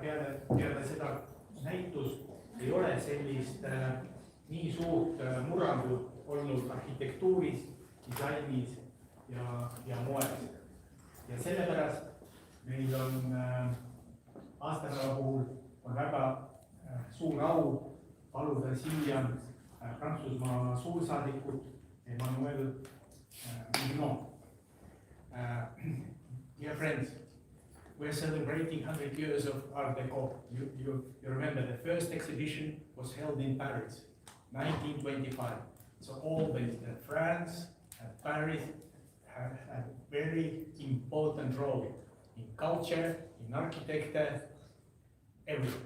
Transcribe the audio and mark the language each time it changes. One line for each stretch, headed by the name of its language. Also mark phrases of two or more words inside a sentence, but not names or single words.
Estonian: Peale seda näitust ei ole sellist nii suurt murrangut olnud arhitektuuris, disainis ja moes. Ja sellepärast meil on aastapäeva puhul on väga suur au paluda siia Prantsusmaa suursaadikut Emmanuel Mignon.
English: Dear friends, we are celebrating 100 years of Art Deco. You remember the first exhibition was held in Paris, 1925. So always France and Paris have a very important role in culture, in architecture, everywhere.